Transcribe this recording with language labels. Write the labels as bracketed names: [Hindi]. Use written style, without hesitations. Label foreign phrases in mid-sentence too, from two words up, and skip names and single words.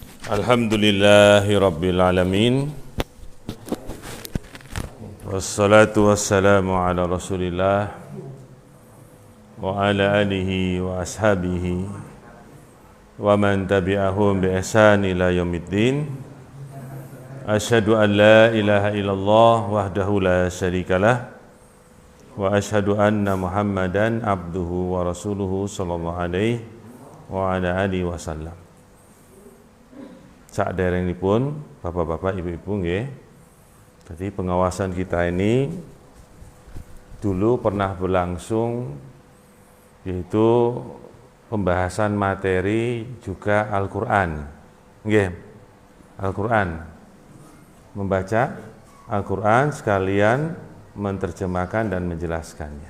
[Arabic] الحمد لله رب العالمين. والصلاة والسلام على رسول الله وعلى آله وأصحابه ومن تبعهم بإحسان إلى يوم الدين. أشهد أن لا إله إلا الله وحده لا شريك له وأشهد أن محمدا عبده ورسوله صلى الله عليه وعلى آله وسلم. [Javanese] Sak derengipun bapak-bapak, ibu-ibu nggih. [Indonesian] Jadi pengawasan kita ini dulu pernah berlangsung, yaitu pembahasan materi juga Al-Qur'an. [Javanese] Nggih. Al-Qur'an. [Indonesian] Membaca Al-Qur'an sekalian menerjemahkan dan menjelaskannya.